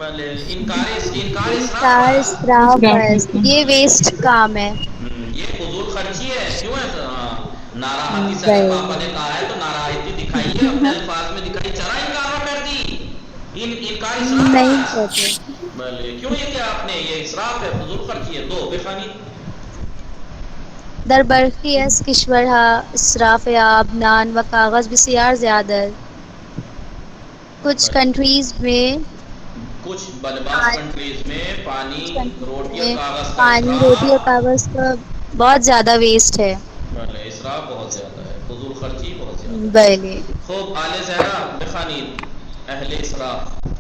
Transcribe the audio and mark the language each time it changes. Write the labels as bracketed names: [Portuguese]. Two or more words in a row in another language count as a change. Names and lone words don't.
[Urdu] انکار اسراف ہے، یہ ویسٹ کام ہے. یہ فضول خرچی ہے. کیوں ہے؟ ناراحتی سے اگر پاپا نے کہا ہے تو ناراحتی دکھائیے، اپنے الفاظ میں دکھائیے. [Persian] چرا انکار کر دی، [Urdu] انکار اسراف ہے. بلے کیوں یہ کیا آپ نے، یہ اسراف ہے، فضول خرچی ہے. [Persian] دو بخانی. در برخی از کشورها اسراف آب، نان و کاغذ بسیار زیادہ [Urdu] ہے. کچھ کنٹریز میں بعض کنٹریز میں پانی، روٹی اور کاغذ کا بہت زیادہ ویسٹ ہے. اسراف بہت زیادہ ہے، فضول خرچی بہت زیادہ ہے. [Persian] بلے. خوب آل زہرا بخانید. اہل اسراف.